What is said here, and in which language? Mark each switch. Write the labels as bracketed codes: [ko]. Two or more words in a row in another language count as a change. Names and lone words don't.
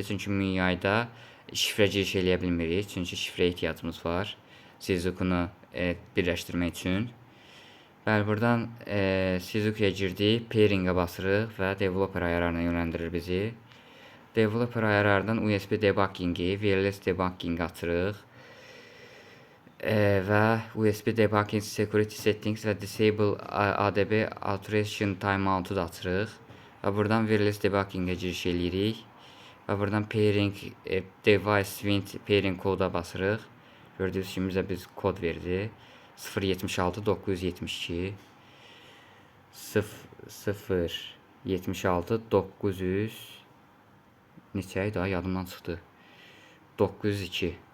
[az] Çünki MIUI-da şifrə giriş eləyə bilmirik. Çünki şifrəyə ehtiyacımız var. Sizukunu birləşdirmək üçün. Bəli, buradan Sizukuya girdik. Pairing-ə basırıq və developer ayarlarına yönləndirir bizi. Developer ayarlardan [en] USB debugging-i, wireless debugging [az] açırıq. Və [en] USB debugging, security settings [az] və [en] disable ADB alteration timeout-u [az] da açırıq. Və buradan [en] wireless debugging-ə [az] giriş eləyirik. Və buradan [en] pairing device wind pairing [az] koda basırıq. Gördüyünüz kimi bizə kod verdi. 076 972 076 900 neçə idi? Yadımdan çıxdı. 902.